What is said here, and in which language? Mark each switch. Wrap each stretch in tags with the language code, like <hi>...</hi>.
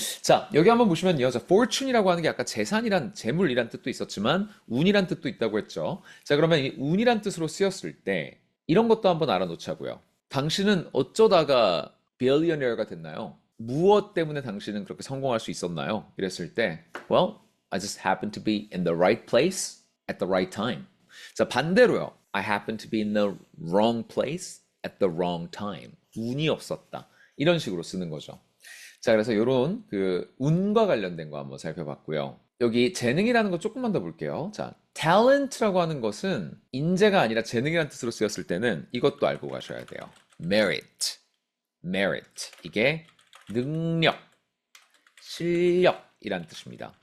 <ko>자, 여기 한번 보시면요. 자, fortune이라고 하는 게 아까 재산이란 재물이란 뜻도 있었지만 운이란 뜻도 있다고 했죠. 자, 그러면 이 운이란 뜻으로 쓰였을 때 이런 것도 한번 알아놓자고요. 당신은 어쩌다가 billionaire가 됐나요? 무엇 때문에 당신은 그렇게 성공할 수 있었나요?</ko> <en>이랬을 때, well, I just happened to be in the right place at the right time. 자, 반대로요. I happened to be in the wrong place at the wrong time.</en> <ko>운이 없었다. 이런 식으로 쓰는 거죠. 자, 그래서 이런 그 운과 관련된 거 한번 살펴봤고요. 여기 재능이라는 거 조금만 더 볼게요. 자, talent라고 하는 것은 인재가 아니라 재능이라는 뜻으로 쓰였을 때는 이것도 알고 가셔야 돼요.</ko> <en>merit.</en> <ko>이게 능력, 실력이란 뜻입니다.</ko>